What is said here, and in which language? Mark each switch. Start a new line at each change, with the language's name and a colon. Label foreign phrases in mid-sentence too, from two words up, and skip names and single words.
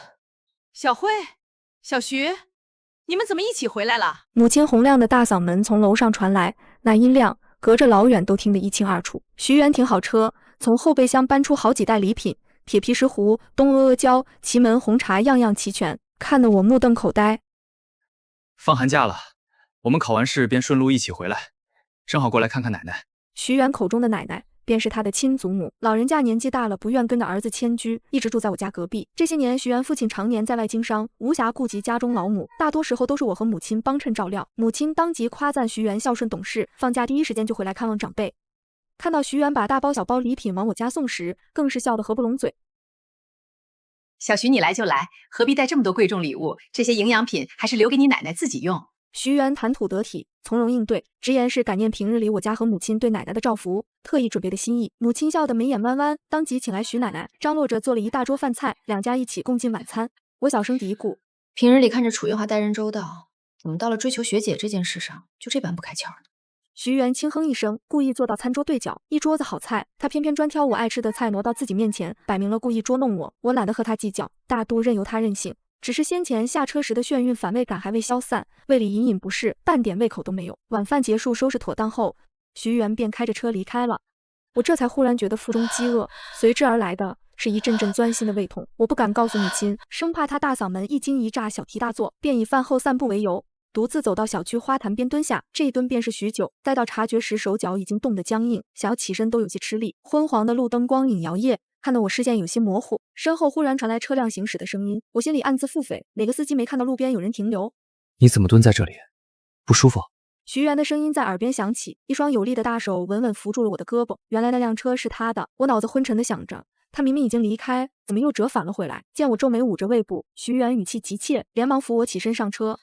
Chinese: 小輝、小徐，你們怎麼一起回來了？母親洪亮的大嗓門從樓上傳來，那音量隔着老遠都聽得一清二楚。徐媛停好車，從後備箱搬出好幾袋禮品，鐵皮石斛、東阿阿膠、祁門紅茶樣樣齊全，看得我目瞪口呆。放寒假了，我們考完試便順路一起回來，正好過來看看奶奶。徐媛口中的奶奶便是她的親祖母，老人家年紀大了，不願跟着兒子遷居，一直住在我家隔壁。這些年，徐媛父親常年在外經商，無暇顧及家中老母，大多時候都是我和母親幫襯照料。母親當即誇讚徐媛孝順懂事，放假第一時間就回來看望長輩。看到徐媛把大包小包禮品往我家送時，更是笑得合不攏嘴。小徐，你來就來，何必帶這麼多貴重禮物？這些營養品還是留給你奶奶自己用。徐媛談吐得體，從容應對，直言是感念平日裡我家和母親對奶奶的照拂，特意準備的心意。母親笑得眉眼彎彎，當即請來徐奶奶，張羅着做了一大桌飯菜，兩家一起共進晚餐。我小聲嘀咕： 平日裡看着楚月華待人周到，怎麼到了追求學姐這件事上就這般不開竅呢？徐媛轻哼一聲，故意坐到餐桌對角，一桌子好菜，她偏偏專挑我愛吃的菜挪到自己面前，擺明了故意捉弄我。我懶得和她計較，大度任由她任性。只是先前下車時的眩暈反胃感還未消散，胃裡隱隱不適，半點胃口都沒有。晚飯結束，收拾妥當後，徐媛便開着車離開了。我這才忽然覺得腹中飢餓，隨之而來的是一陣陣鑽心的胃痛。我不敢告訴母親，生怕她大嗓門一驚一乍，小題大做，便以飯後散步為由，獨自走到小區花壇邊蹲下。這一蹲便是許久，待到察覺時，手腳已經凍得僵硬，想要起身都有些吃力。昏黃的路燈光影搖曳，看得我視線有些模糊，身後忽然傳來車輛行駛的聲音，我心裡暗自腹诽，哪個司機沒看到路邊有人停留？你怎麼蹲在這裡？不舒服？徐媛的聲音在耳邊響起，一雙有力的大手穩穩扶住了我的胳膊。原來那輛車是他的，我腦子昏沉地想着，他明明已經離開，怎麼又折返了回來？見我皺眉捂着胃部，徐媛語氣急切，連忙扶我起身上車。